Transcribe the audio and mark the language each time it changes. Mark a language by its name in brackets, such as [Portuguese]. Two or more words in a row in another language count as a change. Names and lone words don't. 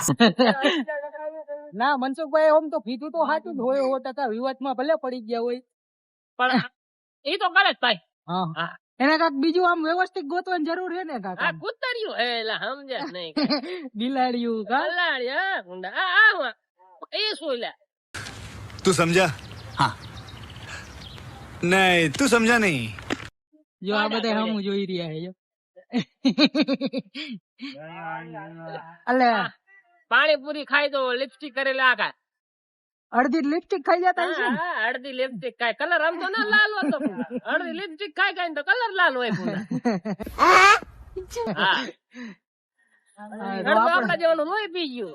[Gujarati] ના મનસુખભાઈ ઓમ તો કીધું તો સાચું જ હોય, 100% વિવાદમાં ભલે પડી ગયા હોય પણ એ તો કરે જ ભાઈ. હા એને કાક બીજું આમ વ્યવસ્થિત ગોતવાની જરૂર છે ને કાક. આ કૂતર્યું હે એલા સમજ્યા નહીં? બિલાડ્યું કલાડી હા ગુંડા આ એ શું લે? [Hindi] तू समझा? हाँ नहीं तू समझा नहीं. [Gujarati] જો આ બધા હમું જોઈ રહ્યા છે જો. અલે પાણીપુરી ખાઈ તો લિપસ્ટિક કરેલા આખા અડધી લિપસ્ટિક ખાઈ જતા હશે ને? અડધી લિપસ્ટિક કાય કલર આમ તો ના લાલ હતો અડધી લિપસ્ટિક કાય તો કલર લાલ હોય પૂરા આપડા જેવાનું લોહી પી ગયું.